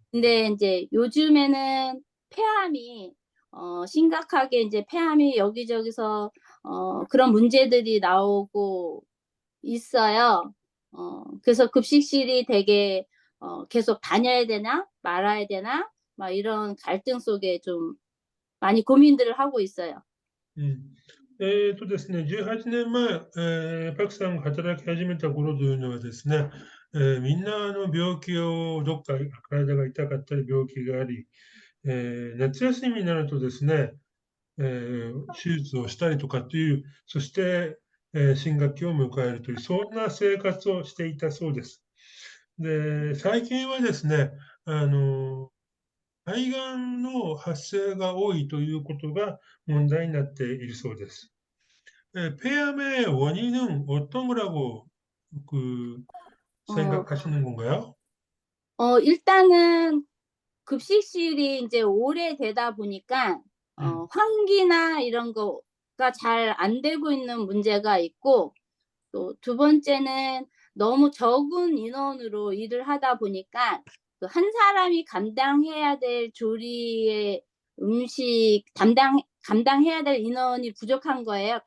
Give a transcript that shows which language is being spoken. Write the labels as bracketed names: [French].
[Korean] 근데 이제 요즘에는 폐암이 심각하게 이제 폐암이 여기저기서 그런 문제들이 나오고 있어요. 그래서 급식실이 되게 계속 다녀야 되나 말아야 되나 막 이런 갈등 속에 좀 많이 고민들을 하고 있어요. [Japanese] 18年前、パクさんが働き始めた頃というのはですね、みんな病気をどっか体が痛かったり病気があり、夏休みになるとですね、手術をしたりとかっていう、そして、新学期を迎えるという、そんな生活をしていたそうです。で、最近はですね、肺がんの発生が多いということが問題になっているそうです。 [Korean] 폐암의 원인은 어떤 거라고 어, 생각하시는 건가요? 일단은 급식실이 이제 오래되다 보니까 음, 환기나 이런 거가 잘 안 되고 있는 문제가 있고, 또 두 번째는 너무 적은 인원으로 일을 하다 보니까 그한 사람이 감당해야 될 조리의 음식 감당해야 될 인원이 부족한 거예요.